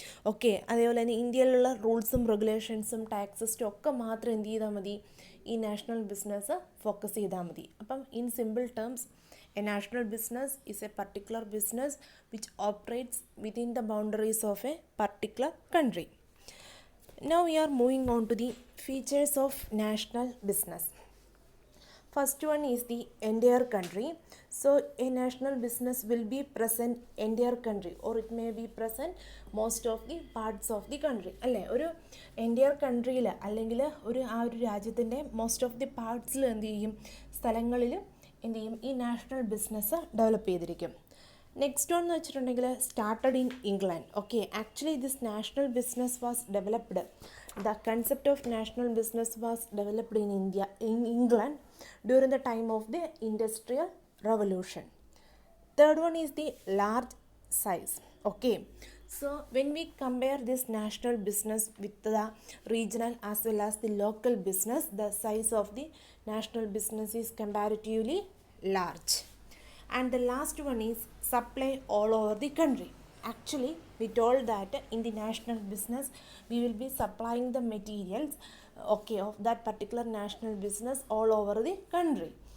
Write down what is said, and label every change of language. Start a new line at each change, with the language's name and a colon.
Malayalam: Okay, അതേപോലെ തന്നെ ഇന്ത്യയിലുള്ള റൂൾസും റെഗുലേഷൻസും ടാക്സ് സിസ്റ്റം ഒക്കെ മാത്രം എന്ത് ചെയ്താൽ മതി, ഈ നാഷണൽ ബിസിനസ് ഫോക്കസ് ചെയ്താൽ മതി.
English: അപ്പം in simple terms, a national business is a particular business which operates within the boundaries of a particular country. Now we are moving on to the features of national business. First one is the entire country. So a national business will be present entire country, or it may be present most of the parts of the country.
Malayalam: അല്ലേ, ഒരു entire കൺട്രിയിൽ അല്ലെങ്കിൽ ആ ഒരു രാജ്യത്തിൻ്റെ
English: most of the പാർട്സിൽ
Malayalam: എന്ത് ചെയ്യും, സ്ഥലങ്ങളിൽ എന്ത് ചെയ്യും, ഈ നാഷണൽ ബിസിനസ് ഡെവലപ്പ് ചെയ്തിരിക്കും.
English: next one
Malayalam: എന്ന് വെച്ചിട്ടുണ്ടെങ്കിൽ
English: Started in England. Okay, actually this national business was developed, the concept of national business was developed in England during the time of the industrial revolution. Third one is the large size. Okay, so when we compare this national business with the regional as well as the local business, the size of the national business is comparatively large. And the last one is supply all over the country. Actually we told that in the national business we will be supplying the materials, okay, of that particular national business all over the country.